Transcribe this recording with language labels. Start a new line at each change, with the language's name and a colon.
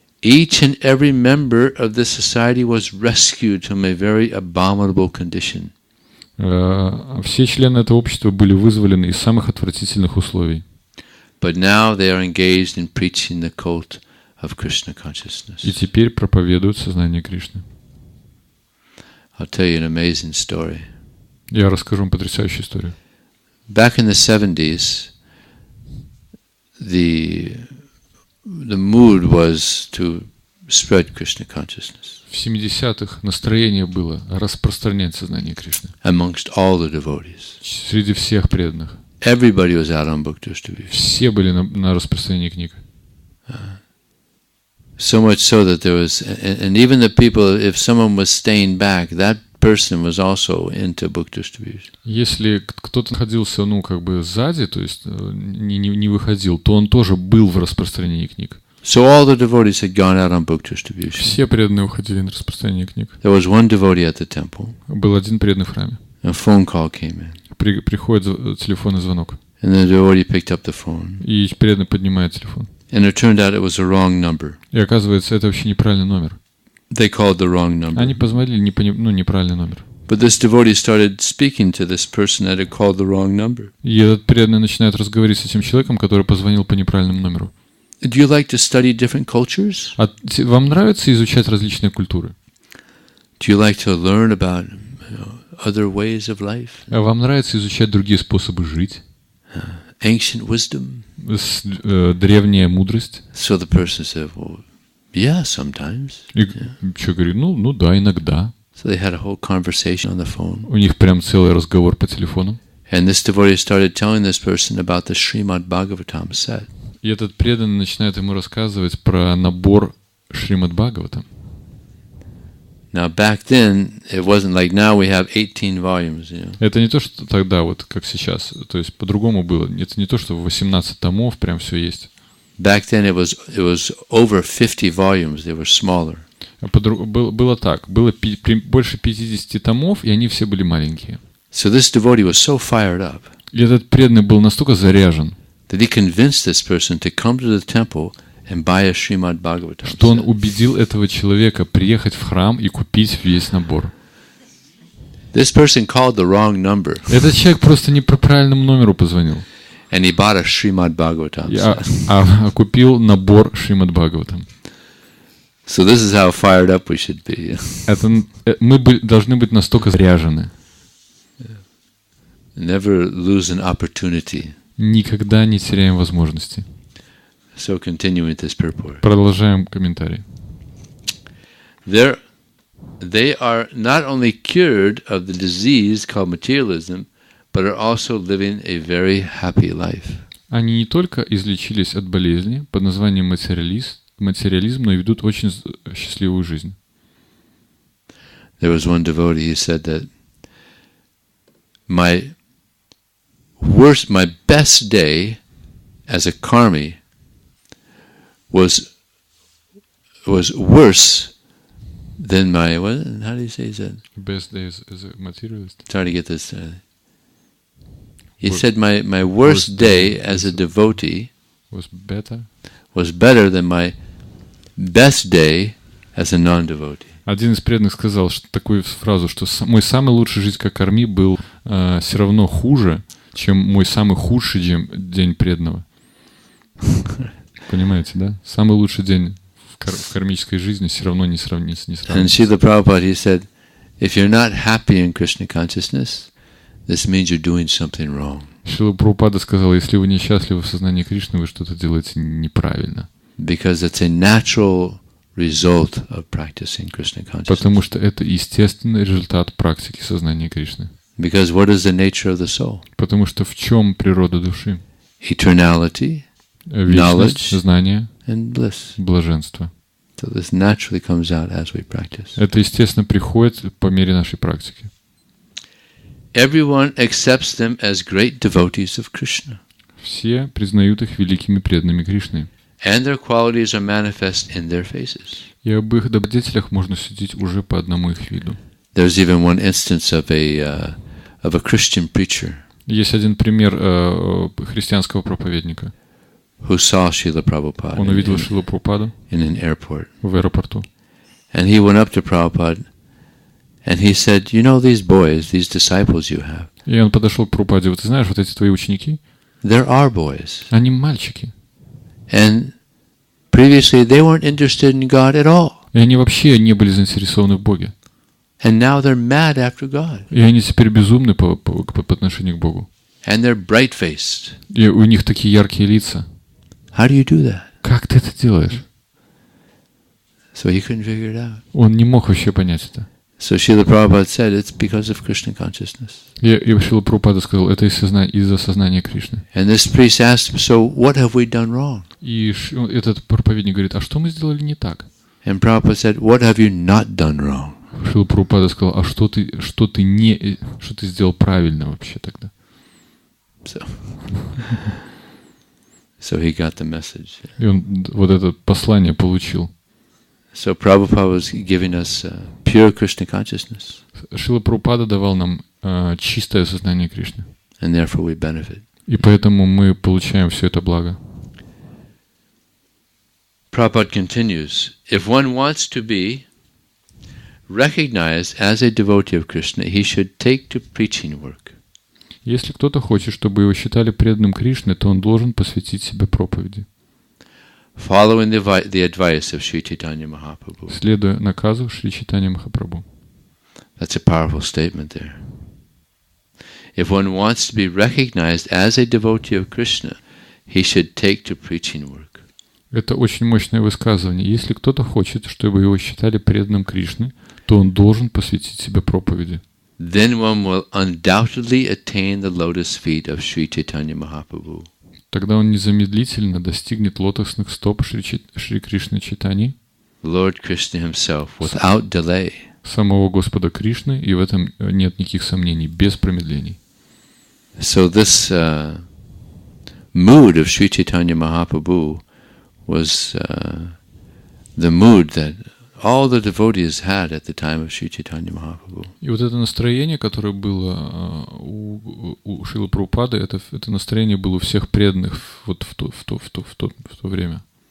English: Each and every member of this society was rescued from a very abominable condition.
Russian: Все члены этого общества были вызволены из самых отвратительных условий.
English: But now they are engaged in preaching the cult of Krishna consciousness.
Russian: И теперь проповедуют сознание Кришны.
English: I'll tell you an amazing story.
Russian: Я расскажу вам потрясающую историю.
English: Back in the 70s, the mood was to spread Krishna consciousness.
Russian: В 70-х настроение было распространять сознание Кришны.
English: Amongst all the devotees.
Russian: Среди всех преданных.
English: Everybody was out on book distribution.
Russian: Все были на распространении книг.
English: So much so that there was, and even the people, if someone was staying back, that person was also into book distribution.
Russian: Если кто-то находился, как бы сзади, то есть не выходил, то он тоже был в распространении книг.
English: So all the devotees had gone out on book distribution.
Russian: Все преданные уходили на распространение книг.
English: There was one devotee at the temple.
Russian: Был один преданный в храме.
English: A phone call came in.
Russian: Приходит телефонный звонок.
English: And the devotee picked up the phone.
Russian: И преданный поднимает телефон.
English: And it turned out it was a wrong number.
Russian: И оказывается, это вообще неправильный номер.
English: They called the wrong number.
Russian: Они позвонили неправильный номер.
English: But this devotee started speaking to this person that had called the wrong number.
Russian: И этот преданный начинает разговаривать с этим человеком, который позвонил по неправильному номеру.
English: Do you like to study different cultures?
Russian: Вам нравится изучать различные культуры?
English: Do you like to learn about other ways of life?
Russian: Вам нравится изучать другие способы жить?
English: Ancient wisdom?
Russian: Древняя мудрость?
English: So the person said, well, yeah, sometimes.
Russian: И человек говорит, да, иногда.
English: So they had a whole conversation on the phone.
Russian: У них прям целый разговор по телефону.
English: And this devotee started telling this person about the Krishna.by set.
Russian: И этот преданный начинает ему рассказывать про набор Шримад-Бхагаватам.
English: Now back then, it wasn't like now we have 18 volumes.
Russian: Это не то, что тогда, как сейчас. То есть по-другому было. Это не то, что 18 томов прям все есть.
English: Back then it was over 50 volumes. They were smaller.
Russian: Было так. Было больше 50 томов, и они все были маленькие.
English: So this devotee was so fired up.
Russian: И этот преданный был настолько заряжен,
English: that he convinced this person to come to the temple and buy a Krishna.by.
Russian: Что он убедил этого человека приехать в храм и купить весь набор.
English: This person called the wrong number.
Russian: Этот человек просто не по правильному номеру позвонил.
English: And he bought a Krishna.by.
Russian: Купил набор Шримад-Бхагаватам.
English: So this is how fired up we should be.
Russian: Мы должны быть настолько заряжены.
English: Never lose an opportunity.
Russian: Никогда не теряем возможности.
English: So continuing this purport.
Russian: Продолжаем комментарий.
English: They are not only cured of the disease called materialism, but are also living a very happy life.
Russian: Они не только излечились от болезни под названием материализм, но и ведут очень счастливую жизнь.
English: There was one devotee who said that my best day as a karmi was worse than my, how do you say that? Best day as a materialist. Trying to get this. He said my worst day as a devotee was better than my best day as a non-devotee.
Russian: Один из преданных сказал такую фразу, что мой самый лучший жизнь как карми был все равно хуже, чем мой самый худший день преданного. Понимаете, да? Самый лучший день в кармической жизни все равно не сравнится.
English: And Srila Prabhupada, he said, if you're not happy in Krishna consciousness, this means you're doing something wrong.
Russian: Шрила Прабхупада сказал, если вы несчастливы в сознании Кришны, вы что-то делаете неправильно.
English: Because it's a natural result of practicing Krishna consciousness.
Russian: Потому что это естественный результат практики сознания Кришны.
English: Because what is the nature of the soul?
Russian: Потому что в чем природа души?
English: Eternality,
Russian: вечность, знание,
English: and bliss.
Russian: Блаженство.
English: So this naturally comes out as we practice.
Russian: Это естественно приходит по мере нашей практики.
English: Everyone accepts them as great devotees of Krishna.
Russian: Все признают их великими преданными Кришны.
English: And their qualities are manifest in their faces.
Russian: И об их добродетелях можно судить уже по одному их виду.
English: There's even one instance of a Christian preacher.
Russian: Есть один пример христианского проповедника.
English: Who saw Srila Prabhupada.
Russian: Он увидел Шрилу Прабхупаду
English: in an airport.
Russian: В аэропорту.
English: And he went up to Prabhupada and he said, "You know these boys, these disciples you have."
Russian: И он подошел к Прабхупаде. Вот ты знаешь, вот эти твои ученики?
English: There are boys.
Russian: Они мальчики.
English: And previously they weren't interested in God at all.
Russian: И они вообще не были заинтересованы в Боге.
English: And now they're mad after God.
Russian: И они теперь безумны по отношению к Богу.
English: And they're bright-faced.
Russian: И у них такие яркие лица.
English: How do you do that?
Russian: Как ты это делаешь?
English: So he couldn't figure it out.
Russian: Он не мог вообще понять это.
English: So Srila Prabhupada said it's because of Krishna consciousness.
Russian: И Шрила Прабхупада сказал, это из-за сознания Кришны.
English: And this priest asked him, so what have we done wrong?
Russian: И этот проповедник говорит, а что мы сделали не так?
English: And Prabhupada said, what have you not done wrong?
Russian: Шрила Прабхупада сказал, а что ты сделал правильно вообще тогда?
English: So he got the message.
Russian: И он вот это послание получил.
English: So Prabhupada was giving us pure Krishna consciousness.
Russian: Шрила Прабхупада давал нам чистое сознание Кришны.
English: And therefore we benefit.
Russian: И поэтому мы получаем все это благо.
English: Prabhupada continues, if one wants to be recognized as a devotee of Krishna, he should take to preaching work.
Russian: Если кто-то хочет, чтобы его считали преданным Кришне, то он должен посвятить себя проповеди.
English: Following the advice of Sri Chaitanya Mahaprabhu.
Russian: Следуя наказу Шри Чайтанья Махапрабху.
English: That's a powerful statement there. If one wants to be recognized as a devotee of Krishna, he should take to preaching work.
Russian: Это очень мощное высказывание. Если кто-то хочет, чтобы его считали преданным Кришне, то он должен посвятить себя проповеди.
English: Then one will undoubtedly attain the lotus feet of Sri Chaitanya Mahaprabhu.
Russian: Тогда он незамедлительно достигнет лотосных стоп Шри Кришны Чайтаньи,
English: Lord Krishna himself, without delay.
Russian: Самого Господа Кришны, и в этом нет никаких сомнений, без промедлений.
English: So this mood of Sri Chaitanya Mahaprabhu was the mood that all the devotees had at the time of Sri Chaitanya Mahaprabhu.
Russian: И вот это настроение, которое было у Шрилы Прабхупады, это настроение было у всех преданных вот в то время.